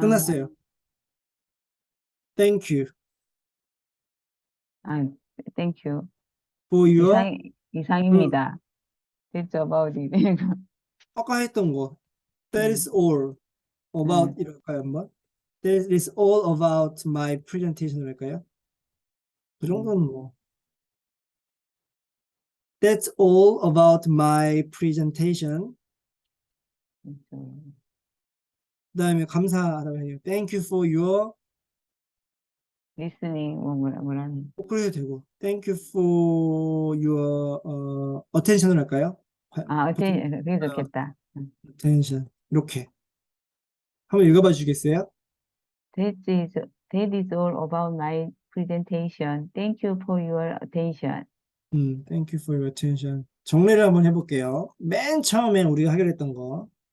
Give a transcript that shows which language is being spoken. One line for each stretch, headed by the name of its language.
Korean: 끝났어요.
English: Thank you 아, thank you. for your
Korean: 이상입니다.
English: That's about it.
Korean: 아까 했던 거
English: that is all about
Korean: 이럴까요 한번?
English: That is all about my presentation
Korean: 할까요? 그 정도는 뭐
English: That's all about my presentation.
Korean: 그다음에 감사하다고 해요.
English: Thank you for your listening,
Korean: 뭐라는. 그래도 되고.
English: Thank you for your attention을
Korean: 할까요? 보통 그게 좋겠다. attention 이렇게 한번 읽어봐 주시겠어요?
English: That is, that is all about my presentation. Thank you for your attention. Thank you for your attention.
Korean: 정리를 한번 해볼게요. 맨 처음에 우리가 하기로 했던 거.